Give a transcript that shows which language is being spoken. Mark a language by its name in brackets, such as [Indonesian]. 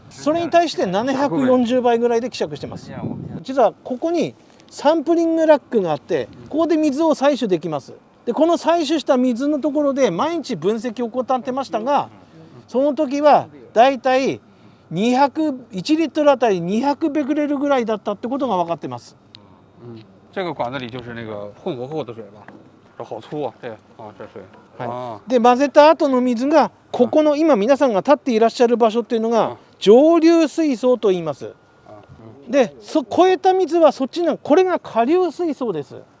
[Japanese] それに対して740倍ぐらいで希釈してます。実はここにサンプリングラックがあって、ここで水を採取できます。でこの採取した水のところで毎日分析を怠ってましたが、その時はだいたい1リットルあたり200ベクレルぐらいだったってことが分かってます。 [Chinese] 这个管子里就是那个混合后的水吧？这好粗啊！这水。 [Japanese] で混ぜた後の水がここの今皆さんが立っていらっしゃる場所っていうのが上流水槽と言います。で超えた水はそっちのこれが下流水槽です。